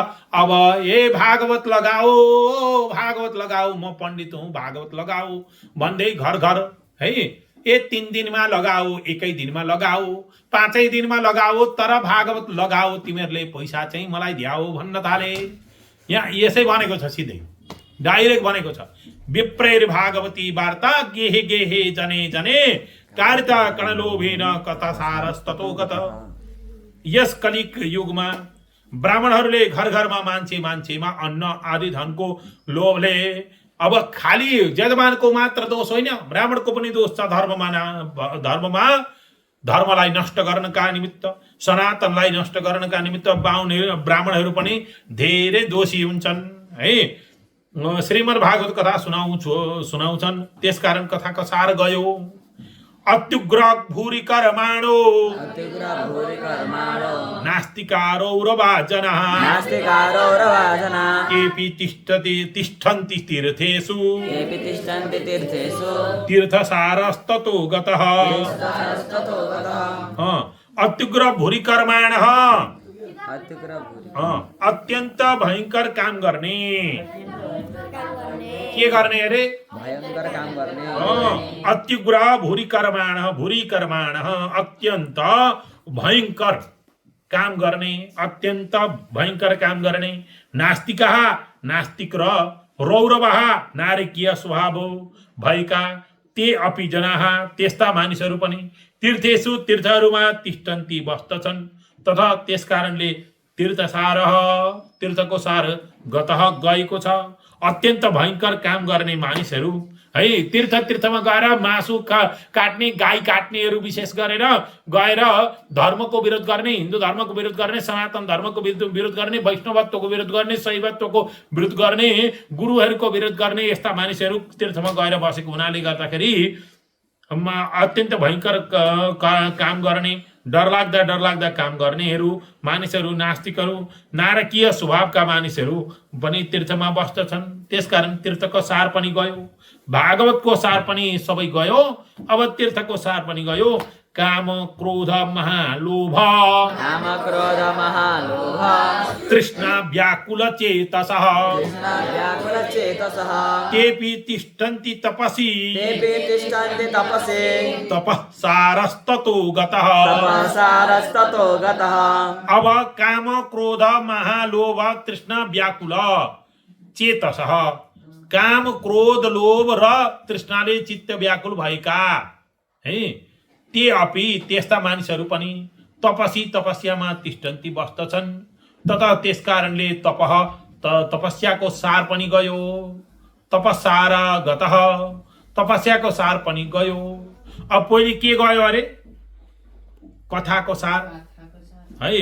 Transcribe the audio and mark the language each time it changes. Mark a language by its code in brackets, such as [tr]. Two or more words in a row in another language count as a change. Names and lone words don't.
[ne] अब भागवत लगाऊ म पण्डित हुँ भागवत लगाऊ भन्दै घर है 3 दिनमा लगाऊ, 1 दिनमा लगाऊ, 5 दिनमा लगाऊ, तर भागवत लगाऊ, तिमीहरूले पैसा चाहिँ मलाई द्याऊ भन्न थाले। यहाँ यसै भनेको छ, सिधै डाइरेक्ट भनेको छ [sa] विप्रेर भागवती वार्ता गेहे गेहे जने कारिता कणलोभेन कथा सारस्ततो गत। [ne] यस कलिक युगमा ब्राह्मणहरूले घर घरमा मान्छेमा अन्न आदि धनको लोभले अब खालि यजमानको मात्र दोष होइन, ब्राह्मणको पनि दोष छ। धर्मलाई नष्ट गर्नका निमित्त, सनातनलाई नष्ट गर्नका निमित्त ब्राह्मणहरू पनि धेरै दोषी हुन्छन् है। श्रीमद् भागवत कथा सुनाउँछन्। त्यसकारण कथाको सार गयो। [sa] अत्युग्र भूरि कर्माणो नास्तिकारौरवाजनः केऽपि तिष्ठन्ति तीर्थेषु तीर्थसारस्ततो गतः। अत्युग्र भूरि कर्माणः, [ne] अत्यन्त भयंकर काम गर्ने। के गर्ने अरे? भयंकर काम गर्ने। [sa] अत्युग्र भूरि कर्माणः [ne] अत्यन्त भयंकर काम गर्ने, अत्यन्त भयंकर काम गर्ने। नास्तिकः, नास्तिक र रौरवः, नारकीय स्वभाव भएका [sa] ते अपि जनाः, [ne] त्यस्ता मानिसहरू पनि तीर्थेषु, तीर्थहरूमा तिष्ठन्ति, बस्दछन्। तथा त्यसकारणले तीर्थसार, तीर्थको सार गतः, गएको छ। अत्यन्त भयंकर काम गर्ने मानिसहरू है, तीर्थमा गएर मासु काट्ने, गाई काट्नेहरू विशेष गरेर गएर धर्मको विरोध गर्ने, हिन्दू धर्मको विरोध गर्ने, सनातन धर्मको विरोध गर्ने, वैष्णवत्वको विरोध गर्ने, शैवत्वको विरोध गर्ने, गुरुहरूको विरोध गर्ने यस्ता मानिसहरू तीर्थमा गएर बसेको हुनाले गर्दाखेरि अत्यन्त भयंकर काम गर्ने, डरलाग्दा काम गर्नेहरू मानिसहरू, नास्तिकहरू, नारकीय स्वभावका मानिसहरू पनि तीर्थमा बस्दछन्। त्यसकारण तीर्थको सार पनि गयो, भागवतको सार पनि सबै गयो। अब तीर्थको सार पनि गयो। काम क्रोध महालोभ तृष्णा व्याकुल चेतसः केऽपि तिष्ठन्ति तपसि तपः सारस्ततो गतः। अब [sa] काम क्रोध महालोभ तृष्णा व्याकुल चेतसः, [ne] काम क्रोध लोभ र तृष्णाले चित्त व्याकुल भएका है, [sa] ते अपि [ne] त्यस्ता मानिसहरू पनि तपसी, तपस्यामा तिष्ठन्ति, बस्दछन्। तथा त्यसकारणले तपस्याको सार पनि गयो। [sa] तपस्सार गतः, [ne] तपस्याको सार पनि गयो। अब पहिले के गयो अरे? कथाको सार है।